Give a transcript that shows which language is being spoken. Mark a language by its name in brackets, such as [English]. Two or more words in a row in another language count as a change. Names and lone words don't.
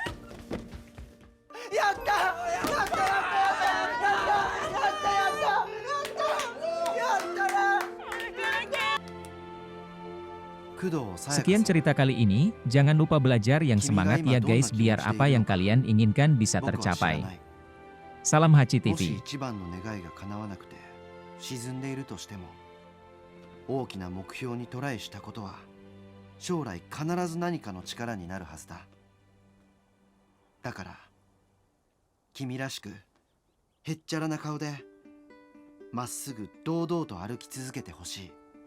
[Indonesian] Sekian cerita kali ini, jangan lupa belajar yang semangat ya guys biar apa yang kalian inginkan bisa tercapai. Salam Hachi TV. [Japanese] 沈んでいるとしても、大きな目標にトライしたことは将来必ず何かの力になるはずだ。だから君らしくへっちゃらな顔でまっすぐ堂々と歩き続けてほしい。